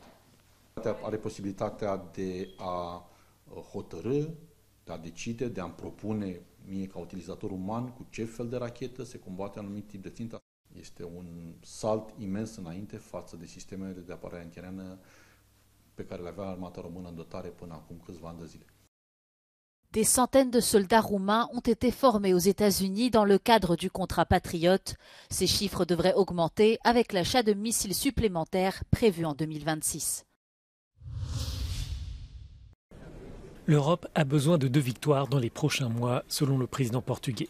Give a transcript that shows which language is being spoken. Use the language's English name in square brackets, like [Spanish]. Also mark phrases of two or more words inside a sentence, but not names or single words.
[Romanian] Are posibilitatea de a hotărâ, de a decide, de a-mi propune mie ca utilizator uman cu ce fel de rachetă se combate anumit tip de țintă. Este un salt imens înainte față de sistemele de apărare antiaeriană pe care le avea armata română în dotare până acum câțiva ani de zile. [French] Des centaines de soldats roumains ont été formés aux États-Unis dans le cadre du contrat Patriot. Ces chiffres devraient augmenter avec l'achat de missiles supplémentaires prévus en 2026. L'Europe a besoin de 2 victoires dans les prochains mois, selon le président portugais.